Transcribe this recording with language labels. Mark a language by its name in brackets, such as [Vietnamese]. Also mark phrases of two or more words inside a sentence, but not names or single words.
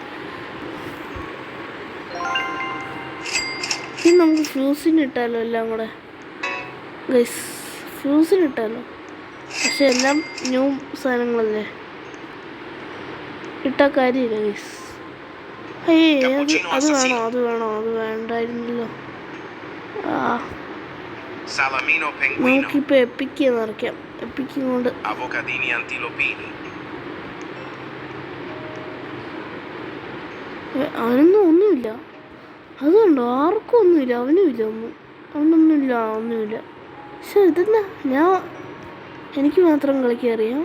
[Malayalam] ഇനി നമുക്ക് ഫ്യൂസിനിട്ടാലോ എല്ലാം കൂടെ ഗൈസ്, ഫ്യൂസിനിട്ടാലോ. പക്ഷെ എല്ലാം ന്യൂ സാധനങ്ങളല്ലേ, ഇട്ട കാര്യമില്ല ഗൈസ്. അത് വേണ്ടായിരുന്നല്ലോ. Salamino pinguino. നമുക്കിപ്പോൾ എപ്പിക്ക് നിറയ്ക്കാം. എപ്പിക്കും കൊണ്ട് Avocadini antilopini. അവനൊന്നും ഒന്നുമില്ല. അതുകൊണ്ടോ ആർക്കും ഒന്നുമില്ല, അവനുമില്ല ഒന്നുമില്ല. പക്ഷെ ഇതെന്നാ എനിക്ക് മാത്രം കളിക്കാൻ അറിയാം.